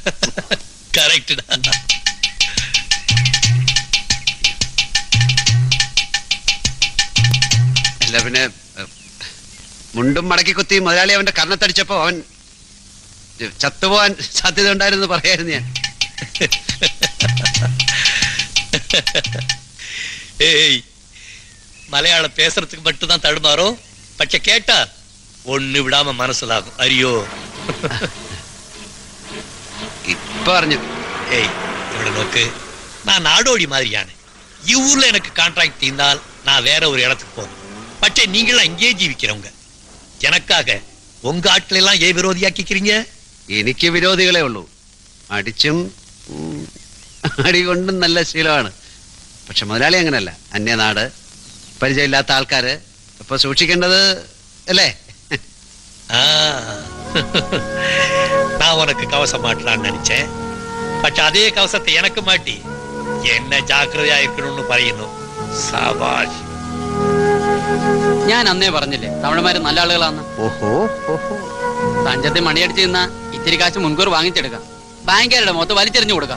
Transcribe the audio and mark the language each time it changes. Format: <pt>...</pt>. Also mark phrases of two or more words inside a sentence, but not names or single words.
<ml>അല്ല പിന്നെ മുണ്ടും മടക്കി കുത്തി മുതലാളി അവന്റെ കർണത്തടിച്ചപ്പോ അവൻ ചത്തുപോകാൻ സാധ്യത ഉണ്ടായിരുന്നു പറയായിരുന്നു ഞാൻ.</ml> <ta>மலையாள பேசுறதுக்கு மட்டும்தான் தடுமாறும். பச்சை கேட்டா ஒண்ணு விடாம</ta> <ml>മനസ്സിലാകും. അറിയോ?</ml> <ta>இப்ப அறிஞ்சு.</ta> <ml>ഇവട നോക്ക്,</ml> <ta>நான் நாடோடி மாதிரியான</ta> <ml>ഈ ഊരിൽ</ml> <ta>எனக்கு கான்ட்ராக்ட் தீர்ந்தால் நான் வேற ஒரு இடத்துக்கு போகணும். പക്ഷേ நீங்களாம் இங்கேயே ജീവിக்கிறவங்க. எனக்காக உங்க ஆட்கள் எல்லாம் ஏன் விரோதியாக்கிக்கிறீங்க?</ta> <ml>എനിക്ക് വിരോധികളെ ഉള്ളൂ. അടിച്ചും അടികൊണ്ടും നല്ല ശീലമാണ്. പക്ഷെ മുതലാളി അങ്ങനല്ല. അന്യനാട്, പരിചയമില്ലാത്ത ആൾക്കാര്. ഇപ്പൊ സൂക്ഷിക്കേണ്ടത് അല്ലേ?</ml> <ta>நான் உனக்கு கவசம் மாட்டலான்னு நினைச்சேன்.</ta> <ml>പക്ഷെ അതേ കവസത്തെ എനക്ക് മാറ്റി എന്നെ ജാഗ്രതയായിരിക്കണമെന്ന് പറയുന്നു. സബാഷ്. ഞാൻ അന്നേ പറഞ്ഞില്ലേ തമിഴന്മാര് നല്ല ആളുകളാന്ന്. തഞ്ചത്തെ മണിയടിച്ച് നിന്നാ ഇത്തിരി കാശ് മുൻകൂർ വാങ്ങിച്ചെടുക്കാം. ബാങ്കുകാരുടെ മൊത്തം വലിച്ചെറിഞ്ഞു കൊടുക്കാം.</ml>